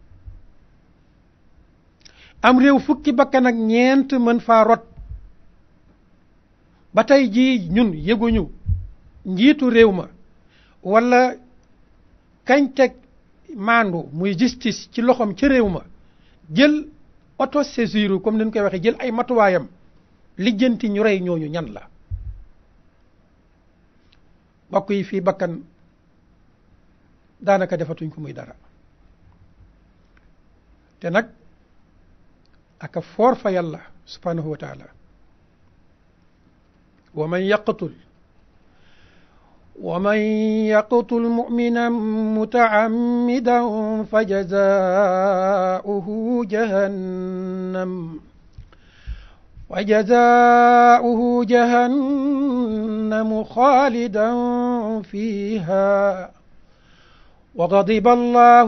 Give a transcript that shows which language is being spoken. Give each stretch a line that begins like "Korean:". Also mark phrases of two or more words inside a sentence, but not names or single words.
Wolof: am réew fukki bakkan ak ñeent mën faa rot ba tey jii ñun yëguñu njiitu réew ma wala kañ teg maandu muy justice ci loxoom ca réew ma jël autosaisine comme ni ñu koy waxee jël ay matuwaayam lijjanti ñu rey ñooñu ñan la bokk yi fii bakkan daanaka defatuñ ko muy dara te nag aka foor fa yàlla
Arabic: سبحانه وتعالى ومن يقتل مؤمنا متعمدا فجزاؤه جهنم خالدا فيها وغضب الله